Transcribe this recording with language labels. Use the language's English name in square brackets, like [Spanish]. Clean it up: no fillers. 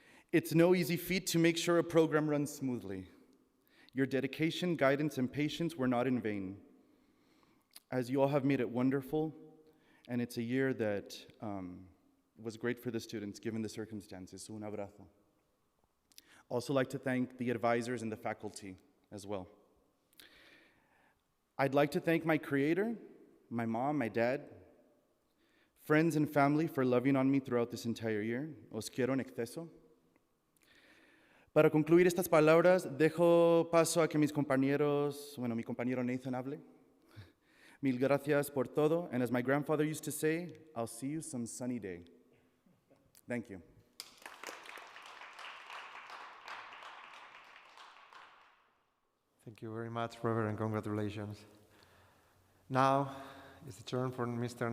[English] It's no easy feat to make sure a program runs smoothly. Your dedication, guidance, and patience were not in vain, as you all have made it wonderful, and it's a year that was great for the students given the circumstances. So [Spanish] un abrazo. [English] Also like to thank the advisors and the faculty as well. I'd like to thank my creator, my mom, my dad, friends and family for loving on me throughout this entire year. [Spanish] Os quiero en exceso. Para concluir estas palabras, dejo paso a que mis compañeros, mi compañero Nathan hable. Mil gracias por todo, [English] and as my grandfather used to say, I'll see you some sunny day. Thank you. Thank you very much, Robert, and congratulations. Now it's the turn for Mr.